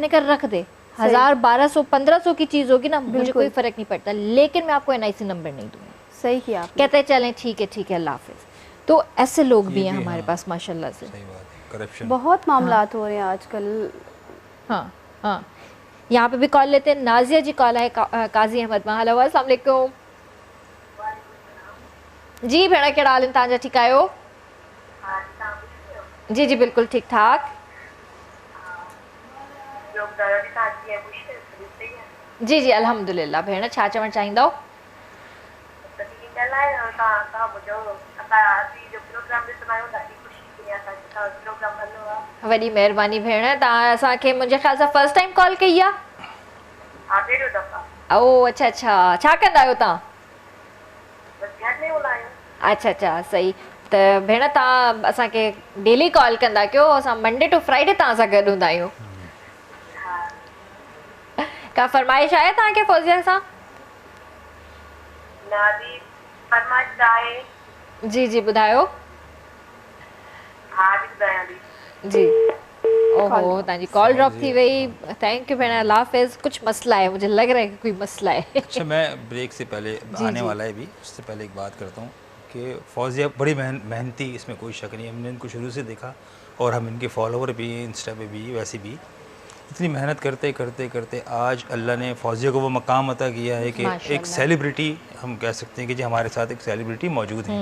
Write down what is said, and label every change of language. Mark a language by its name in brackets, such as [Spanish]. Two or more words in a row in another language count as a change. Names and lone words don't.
[Urdu] میں نے کہا رکھ دے، 1000 1200 1500 کی چیز ہوگی نا، مجھے کوئی فرق نہیں پڑتا، لیکن میں آپ کو NIC نمبر نہیں دوں گی. صحیح کیا آپ نے. کہتے ہیں چلیں ٹھیک ہے اللہ حافظ۔ تو ایسے لوگ بھی ہیں ہمارے پاس ماشاءاللہ سے. صحیح بات ہے، کرپشن بہت معاملات ہو رہے ہیں آج کل. ہاں، یہاں پہ بھی کال لیتے ہیں. نازیہ جی کال ہے قاضی احمد مان. [Sindhi] हेलो अस्सलाम वालेकुम जी भेण, कहिड़ा हाल आहिनि तव्हांजा? ठीकु आहियो? जी बिल्कुलु ठीक ठाक। जी अल्हम्दुलिल्लाह। भेण छा चवणु चाहींदव? वॾी महिरबानी भेण, तव्हां असांखे मुंहिंजे ख़्याल सां [English] first time [Sindhi] कॉल कई आहे? ओ अच्छा, छा कंदा आहियो तव्हां? अच्छा सही। त भेण तव्हां असांखे डेली कॉल कंदा कयो, असां [English] Monday to Friday [Sindhi] तव्हां सां गॾु हूंदा आहियूं। का फरमाइश आहे तव्हांखे फौजिया सां? जी ॿुधायो। जी ओहो, तव्हांजी [English] call drop [Sindhi] थी वई। [English] thank you [Sindhi] भेण, अल्लाह हाफ़िज़। [Urdu] کچھ مسئلہ ہے، مجھے لگ رہا ہے کہ کوئی مسئلہ ہے. اچھا، میں بریک سے پہلے آنے والا ہے بھی، اس سے پہلے ایک بات کرتا ہوں کہ فوزیہ بڑی محنتی، اس میں کوئی شک نہیں ہے. ہم نے ان کو شروع سے دیکھا اور ہم ان کے فالوور بھی، انسٹا پہ بھی، ویسے بھی اتنی محنت کرتے کرتے آج اللہ نے فوزیہ کو وہ مقام عطا کیا ہے کہ ایک سیلیبریٹی، ہم کہہ سکتے ہیں کہ جی ہمارے ساتھ ایک سیلیبریٹی موجود ہے.